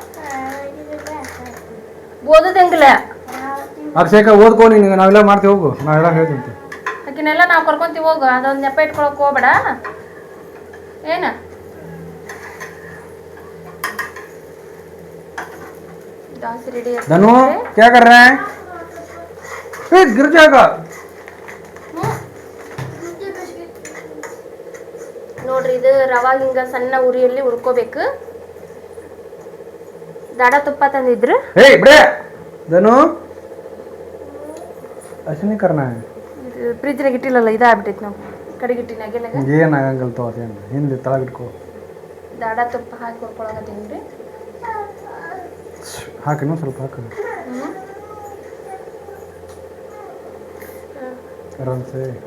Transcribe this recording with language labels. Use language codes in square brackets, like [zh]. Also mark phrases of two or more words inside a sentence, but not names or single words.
[kn] ಓದೋದು ಹೆಂಗಿಲ್ಲ. ಅಭಿಷೇಕ ಓದ್ಕೋ, ನೀನು ನಾವೆಲ್ಲ ಮಾಡ್ತೀವಿ. ಹೋಗು, ನಾವೆಲ್ಲ ಹೇಳ್ತೀನಿ. ಆಕಿನೆಲ್ಲ ನಾವು ಕರ್ಕೊಂತೀವಿ. ಹೋಗು, ಅದೊಂದು ನೆಪ ಇಟ್ಕೊಳಕ್ ಹೋಗ್ಬೇಡ. ಏನ ದಾಸಿ ರೆಡಿ. [hi] ಧನು क्या कर रहा है? गिर जाएगा. [kn] ನೋಡ್ರಿ, ಇದು ರವಾ ಹಿಂಗ ಸಣ್ಣ ಉರಿಯಲ್ಲಿ ಹುರ್ಕೋಬೇಕು. ದಾಡ ತುಪ್ಪ ತಂದಿದ್ರು. [hi] ಧನು ಅಷ್ಟೇ करना है. [kn] ಫ್ರಿಜ್ನಾಗ ಇಟ್ಟಿಲ್ಲಲ್ಲ, ಇದಾಗ್ಬಿಟ್ಟೈತಿ. ನಾವು ಕಡೆಗಿಟ್ಟಿನಾಗೆ ಏನಾಗಂಗಲ್ ತೋ. ಅದೇನು ಹಿಂದೆ ತಳಗಿಟ್ಕೋ. ದಾಡ ತುಪ್ಪ ಹಾಕಿ ಹುರ್ಕೊಳಕತ್ತೀನಿ. ಹಾಕಿ ಸ್ವಲ್ಪ ಹಾಕಿ ಆರಾಮ್ಸೆ.